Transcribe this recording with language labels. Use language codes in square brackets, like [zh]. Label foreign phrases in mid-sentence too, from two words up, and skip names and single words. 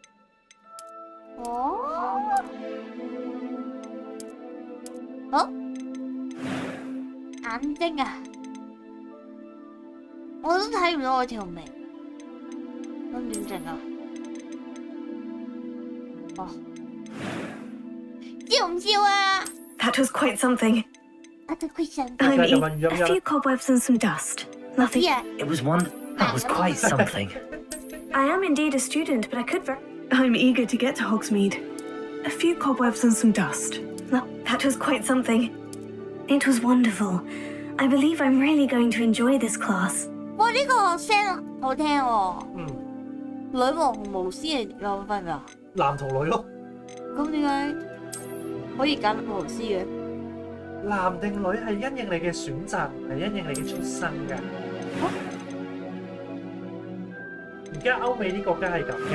[yue] 哦？好？眼睛啊？我都睇唔到我條眉，咁點整啊？哦，笑唔笑啊？ [en] That was quite something. A question. I'm a few cobwebs and some dust. Nothing. Yeah. It was one. That was quite something. I am indeed a student, but I could. I'm eager to get to Hogsmeade. A few cobwebs and some dust. No, that was quite something. It was wonderful. I believe I'm really going to enjoy this class. [yue] 哇！呢個聲好聽喎。嗯。女巫同巫師係有分㗎？男同女咯。咁點解可以揀巫師嘅？男定女係因應你嘅選擇，係因應你嘅出身㗎。而家歐美啲國家係咁㗎。